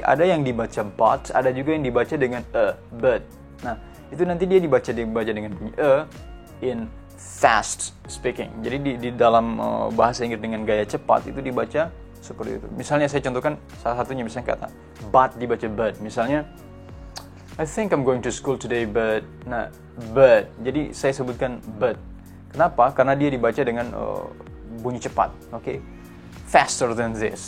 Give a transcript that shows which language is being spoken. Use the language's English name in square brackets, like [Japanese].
[Indonesian] Ada yang dibaca but, ada juga yang dibaca dengan but. Nah, itu nanti dia dibaca dengan bunyi [English] in fast speaking. [Indonesian] Jadi di dalam bahasa Inggris dengan gaya cepat itu dibaca seperti itu. Misalnya saya contohkan salah satunya, misalnya kata but dibaca but. [English] Misalnya I think I'm going to school today but. [Indonesian] Nah, but. Jadi saya sebutkan but. Kenapa? Karena dia dibaca dengan bunyi cepat. Oke. [English] Faster than this.